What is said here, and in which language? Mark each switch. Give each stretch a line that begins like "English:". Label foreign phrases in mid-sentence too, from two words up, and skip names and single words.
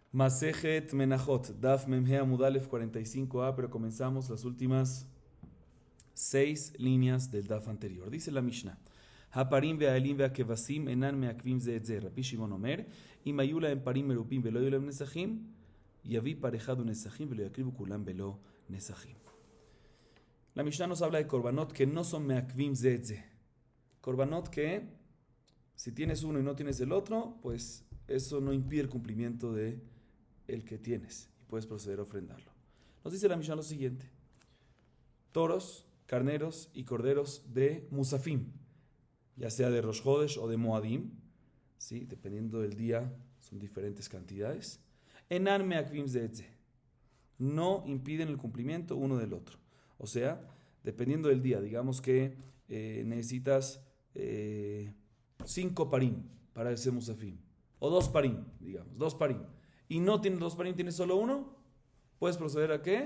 Hebrew: מסכת מנחות, דף מ״ה עמוד א׳ 45a,
Spanish: pero comenzamos las últimas 6 líneas del Daf anterior. Dice la Mishnah:
Hebrew: הפרים והאילים והכבשים אינן מעכבים זה את זה. רבי שמעון אומר, אם היו להם פרים מרובים ולא היו להם נסכים, יביא פר אחד ונסכים ולא יקרבו כולם ולא נסכים.
Spanish: La Mishnah nos habla de korbanot que no son
Hebrew: מעכבים זה את זה.
Spanish: Korbanot que, si tienes uno y no tienes el otro, pues eso no impide el cumplimiento de el que tienes y puedes proceder a ofrendarlo. Nos dice la Mishnah lo siguiente: toros, carneros y corderos de Musafim, ya sea de
Hebrew: ראש חודש
Spanish: o de Moadim, ¿sí? Dependiendo del día, son diferentes cantidades.
Hebrew: אינן מעכבים זה את זה,
Spanish: no impiden el cumplimiento uno del otro. O sea, dependiendo del día, digamos que necesitas 5 parim para ese Musafim, o 2 parim, digamos, 2 parim, y no tienes 2 parim, tienes solo uno, puedes proceder a ¿qué?